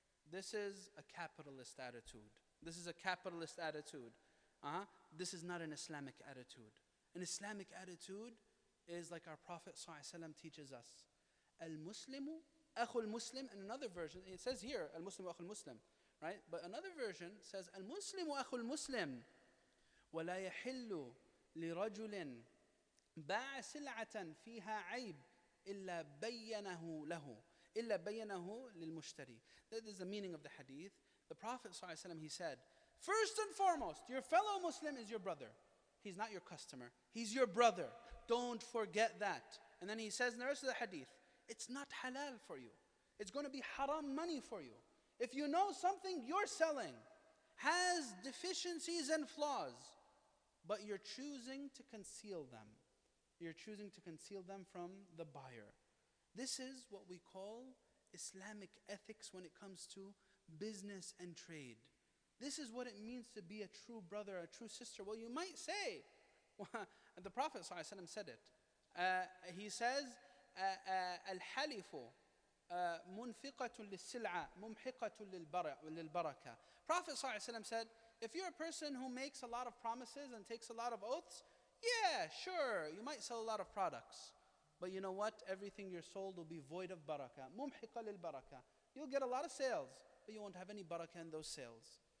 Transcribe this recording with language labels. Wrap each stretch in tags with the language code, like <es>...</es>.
<en>This is a capitalist attitude. This is a capitalist attitude. This is not an Islamic attitude. An Islamic attitude is like our Prophet ﷺ teaches us.</en> <ar>Al-Muslimu akhul Muslim.</ar> <en>In another version, it says here,</en> <ar>Al-Muslimu akhul Muslim,</ar> <en>right? But another version says,</en> <ar>Al-Muslimu akhul Muslim, ولا يحل لرجل باع سلعة فيها عيب إلا بينه له إلا بينه للمشتري.</ar> <en>That is the meaning of the hadith. The Prophet ﷺ, he said, first and foremost, your fellow Muslim is your brother. He's not your customer. He's your brother. Don't forget that. And then he says in the rest of the hadith, it's not halal for you. It's going to be haram money for you. If you know something you're selling has deficiencies and flaws, but you're choosing to conceal them. You're choosing to conceal them from the buyer. This is what we call Islamic ethics when it comes to business and trade. This is what it means to be a true brother, a true sister. Well, you might say, the Prophet ﷺ said it. He says,</en> <ar>الحلف منفقة للسلعة ممحقة للبركة.</ar> <en>Prophet ﷺ said, if you're a person who makes a lot of promises and takes a lot of oaths, yeah, sure, you might sell a lot of products. But you know what? Everything you're sold will be void of barakah.</en> <ar>ممحقة للبركة.</ar> <en>You'll get a lot of sales, but you won't have any barakah in those sales.</en>